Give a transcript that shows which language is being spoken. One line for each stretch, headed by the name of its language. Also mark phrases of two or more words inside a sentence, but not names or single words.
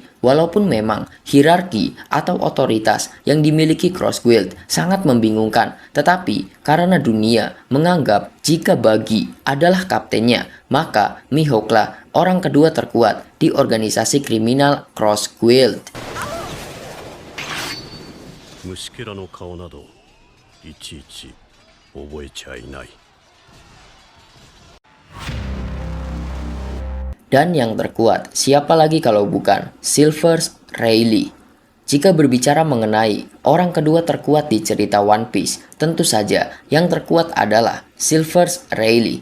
Indonesian: Walaupun memang hierarki atau otoritas yang dimiliki Cross Guild sangat membingungkan, tetapi karena dunia menganggap jika Buggy adalah kaptennya, maka Mihawklah orang kedua terkuat di organisasi kriminal Cross Guild.
Japanese: 虫けらの顔などいちいち覚えちゃいない。
Indonesian: Dan yang terkuat, siapa lagi kalau bukan Silvers Rayleigh. Jika berbicara mengenai orang kedua terkuat di cerita One Piece, tentu saja yang terkuat adalah Silvers Rayleigh.